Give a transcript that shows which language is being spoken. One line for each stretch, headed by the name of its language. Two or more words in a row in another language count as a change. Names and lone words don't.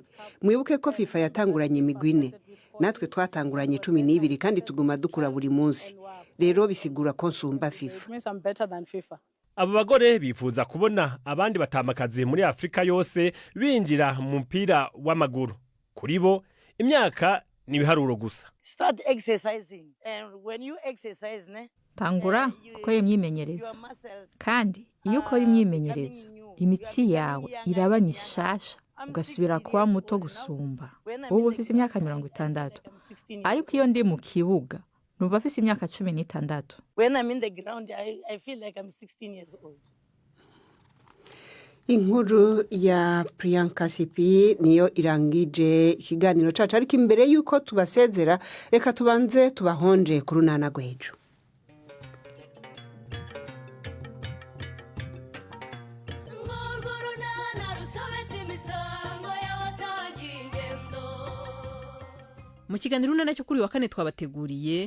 Rundi: Mwibuke ko FIFA yatanguranye imigwi 4. Natwe twatanguranye 12 kandi tuguma dukura buri munsi. Rero bisigura ko nsumba FIFA. Abo bagore bifuza kubona abandi batamakazi muri Afrika yose binjira mu mupira w'amaguru. Kuri bo imyaka ni ibiharuro gusa.
English: Start exercising, and when you exercise
Rundi: tangura gukora imyimenyerezo. Kandi iyo ukora imyimenyerezo imitsi yawe iraba mishasha ugasubira kuba muto gusumba. Ubu ufise imyaka 60. Ariko iyo ndi mu kibuga numva afise imyaka 16.
English: When I'm in the ground I feel like I'm 16 years old.
Rundi: Inkuru ya Priyanka Sipi niyo irangije ikiganiro cacu, ariko imbere yuko tubasezera reka tubanze tubahonje ku runana rw'ejo. Mu kiganiro runana cyo kuri wa kane twabateguriye